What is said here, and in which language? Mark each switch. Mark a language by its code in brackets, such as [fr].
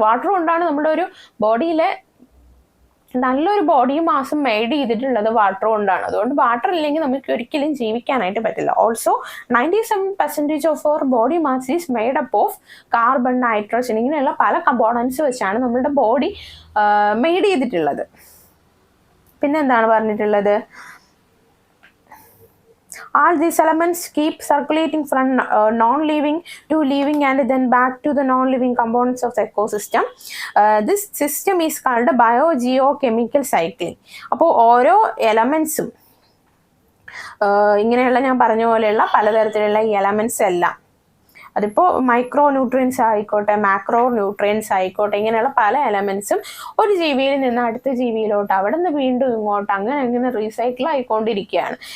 [ml] Water കൊണ്ടാണ് നമ്മുടെ ഒരു ബോഡിയിലെ നല്ലൊരു ബോഡി മാസം മെയ്ഡ് ചെയ്തിട്ടുള്ളത് വാട്ടർ കൊണ്ടാണ്. അതുകൊണ്ട് വാട്ടർ ഇല്ലെങ്കിൽ നമുക്ക് ഒരിക്കലും ജീവിക്കാനായിട്ട് പറ്റില്ല. [en] also 97% of our body mass is made up of [ml] carbon, nitrogen, ഇങ്ങനെയുള്ള പല കമ്പോണൻസ് വെച്ചാണ് നമ്മളുടെ ബോഡി മെയ്ഡ് ചെയ്തിട്ടുള്ളത്. പിന്നെ എന്താണ് പറഞ്ഞിട്ടുള്ളത്? [en] All these elements keep circulating from non-living to living and then back to the non-living components of the ecosystem. This system is called biogeochemical cycling. [ml] അപ്പോൾ ഓരോ എലമെന്റ്സും ഇങ്ങനെയുള്ള ഞാൻ പറഞ്ഞ പോലെയുള്ള പലതരത്തിലുള്ള എലമെന്റ്സ് എല്ലാം, അതിപ്പോൾ മൈക്രോ ന്യൂട്രിയൻസ് ആയിക്കോട്ടെ, മാക്രോ ന്യൂട്രിയൻസ് ആയിക്കോട്ടെ, ഇങ്ങനെയുള്ള പല എലമെന്റ്സും ഒരു ജീവിയിൽ നിന്ന് അടുത്ത ജീവിയിലോട്ട്, അവിടെ നിന്ന് വീണ്ടും ഇങ്ങോട്ട്, അങ്ങനെ റീസൈക്കിൾ ആയിക്കൊണ്ടിരിക്കുകയാണ്.